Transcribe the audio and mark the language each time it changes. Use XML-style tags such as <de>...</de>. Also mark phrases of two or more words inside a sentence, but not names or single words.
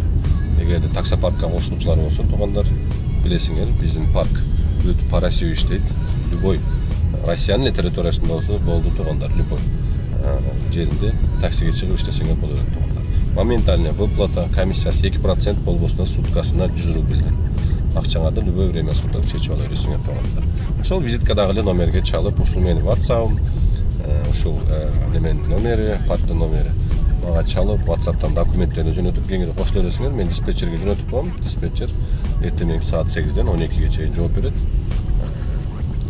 <ky>Эгерде таксопаркка кошулуучулар болсо, тугандар, билесиңер, биздин парк бүт</ky> <ru>по России</ru> <ky>иштейт. Любой Россиянын территориясында болсо болду, тугандар, любой жеринде таксиге чыгып иштесеңер болот, тугандар.</ky> <ru>Моментальная выплата,</ru> <ky>комиссиясы 2% болбосуна суткасына 100 рубльден. Акчаңарды</ky> <ru>любой время суток</ru> <ky>чечип ала бересиңер, тугандар. Ошол визиткадагы эле номерге чалып, ушул менин WhatsApp, ушул менин номери, парктын номери. Мага чалып, WhatsApp'тан документтерди жөнөтүп, кеңири кошуло бересиңер. Мен диспетчерге жөнөтүп коем. Диспетчер эртең саат 8ден 12ге чейин жооп берет.</ky>